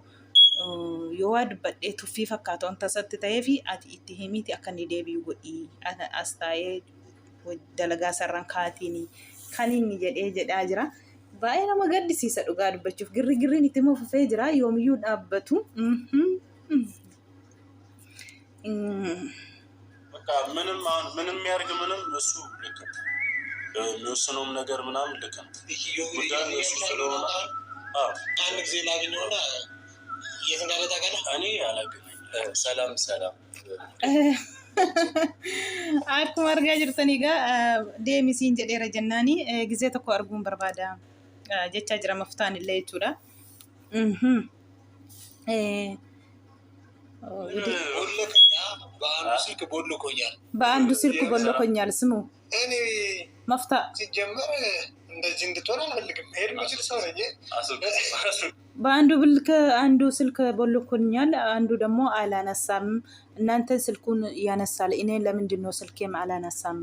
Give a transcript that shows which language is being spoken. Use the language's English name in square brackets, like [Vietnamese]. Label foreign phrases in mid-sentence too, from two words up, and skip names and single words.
[Oromo] Yoo waa dubbadhee tuffii fakkaata wanta isatti ta'ee fi ati itti himiiti akka inni deebi'u godhii as taa'ee dalagaa sarraan kaatiin kan inni jedhaa jira. Baay'ee nama gaddisiisa dhugaa dubbachuuf girriin itti fufee jira yoomiyyuu dhaabbatu. [Amharic] በቃ ምንም ያርግ ምንም እሱ ልክ ነው የሚወስነውም ነገር ምናምን ልክ ነው። ጉዳዩ እሱ ስለሆነ አንድ ጊዜ ላገኘውና የት እንዳለ ታውቃለህ? እኔ አላገኘኝ። ሰላም [Oromo] akkuma argaa jirtan egaa deemisiin jedheera jennaani gisee tokko arguun barbaada jechaa jira Maftaan illee jechuudha. [Amharic] በአንዱ ስልክ ቦልኮኛል ስሙ መፍታ ሲጀመር እንደዚህ እንድትሆን አልፈልግም። ሄድ ምችል ሰው ነኝ። አንዱ ስልክ ቦልኮኛል፣ አንዱ ደግሞ አላነሳም። እናንተ ስልኩን ያነሳል፣ እኔ ለምንድን ነው ስልኬም አላነሳም